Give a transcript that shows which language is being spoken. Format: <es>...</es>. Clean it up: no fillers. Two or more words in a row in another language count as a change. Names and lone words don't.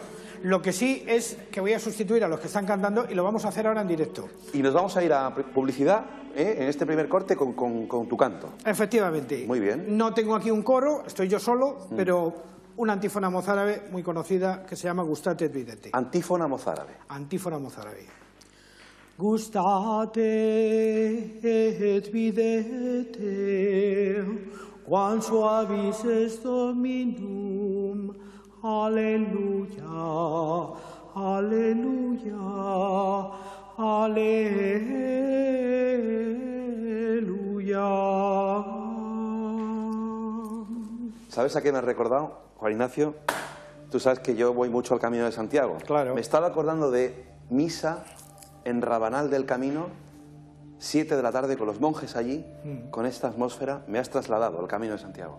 <es>Lo que sí es que voy a sustituir a los que están cantando y lo vamos a hacer ahora en directo. Y nos vamos a ir a publicidad, en este primer corte con tu canto. Efectivamente. Muy bien. No tengo aquí un coro, estoy yo solo, pero una antífona mozárabe muy conocida que se llama</es> <la>Gustate et videte.</la> <es>Antífona mozárabe. Antífona mozárabe.</es> <la>Gustate et videte, quam suavis est Dominum, Alleluia, Alleluia, Alleluia.</la> <es>¿Sabes a qué me has recordado, Juan Ignacio? Tú sabes que yo voy mucho al Camino de Santiago. Claro. Me estaba acordando de misa en Rabanal del Camino, 7 de la tarde, con los monjes allí, con esta atmósfera. Me has trasladado al Camino de Santiago.</es>